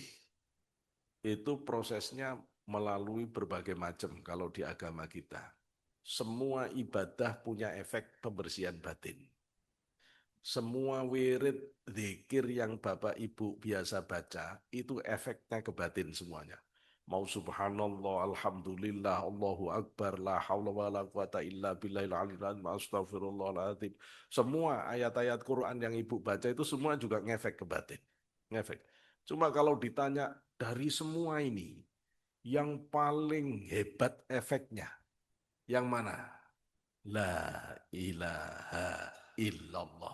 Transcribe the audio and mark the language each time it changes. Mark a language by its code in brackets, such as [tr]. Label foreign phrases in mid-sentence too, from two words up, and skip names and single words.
[id] Itu prosesnya melalui berbagai macam kalau di agama kita. Semua ibadah punya efek pembersihan batin. Semua wirid zikir yang Bapak Ibu biasa baca, itu efeknya ke batin semuanya. [ar] Mau سبحان الله، الحمد لله, الله أكبر، لا حول ولا قوة إلا بالله العلي العظيم، أستغفر الله العظيم. [id] Semua ayat-ayat Quran yang Ibu baca itu semua juga ngefek ke batin. Ngefek. Cuma kalau ditanya dari semua ini, yang paling hebat efeknya, yang mana? [ar] لا إله إلا الله.